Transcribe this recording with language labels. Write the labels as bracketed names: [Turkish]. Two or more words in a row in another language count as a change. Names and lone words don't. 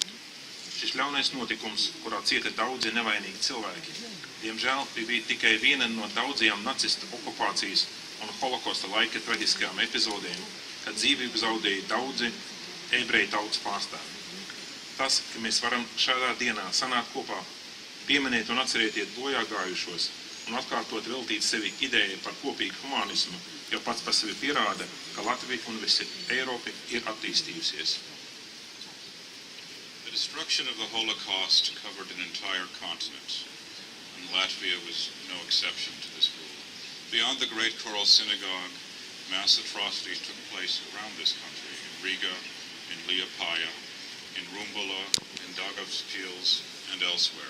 [Latvian] Šis ļaunais notikums, kurā cieta daudzi nevainīgi cilvēki, diemžēl bija tikai viena no daudzajām nacistu okupācijas un holokosta laika traģiskajām epizodēm, kad dzīvību zaudēja daudzi ebreju tautas pārstāvji. Tas, ka mēs varam šādā dienā sanākt kopā, pieminēt un atcerēties bojā gājušos un atkārtot veltīt sevi idejai par kopīgu humanismu, jau pats par sevi pierāda, ka Latvija un visa Eiropa ir attīstījusies. [English] The destruction of the Holocaust covered an entire continent, and Latvia was no exception to this rule. Beyond the Great Coral Synagogue, mass atrocities took place around this country, in Riga, in Liepāja, in Rumbula, in Daugavpils, and elsewhere.